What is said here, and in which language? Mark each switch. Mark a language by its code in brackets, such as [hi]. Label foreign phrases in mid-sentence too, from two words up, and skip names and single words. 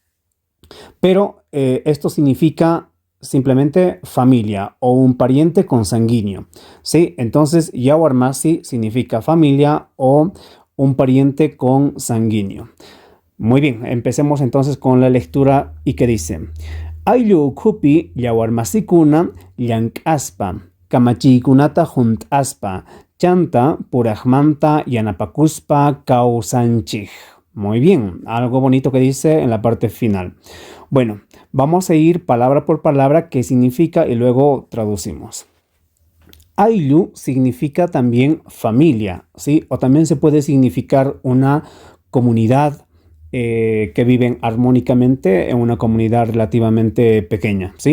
[es] Pero esto significa simplemente familia o un pariente consanguíneo, ¿sí? Entonces, [qu] yawar masi [es] significa familia o un pariente consanguíneo. Muy bien, empecemos entonces con la lectura y que dice: [qu] Ayllu ukhupi yawarmasikuna llank'aspa, kamachikunata junt'aspa, chanta purajmanta yanapakuspa kawsanchik. [es] Muy bien, algo bonito que dice en la parte final. Bueno, vamos a ir palabra por palabra qué significa y luego traducimos. Ayllu significa también familia, ¿sí? O también se puede significar una comunidad que viven armónicamente en una comunidad relativamente pequeña, ¿sí?